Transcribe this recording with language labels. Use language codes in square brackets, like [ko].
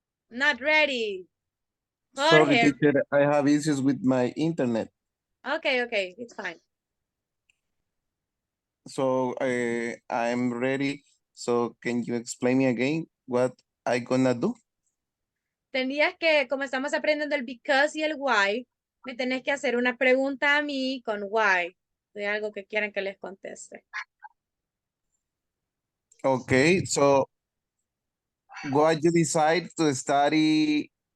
[en] Not ready. Sorry, Jorge. teacher, I have issues with my internet. Okay, it's fine. So I'm ready. So can you explain me again what I gonna do? [es] Tenías que, como estamos aprendiendo el because y el why, me tenés que hacer una pregunta a mí con why, de algo que quieran que les conteste. [en] Okay, so why you decide to study?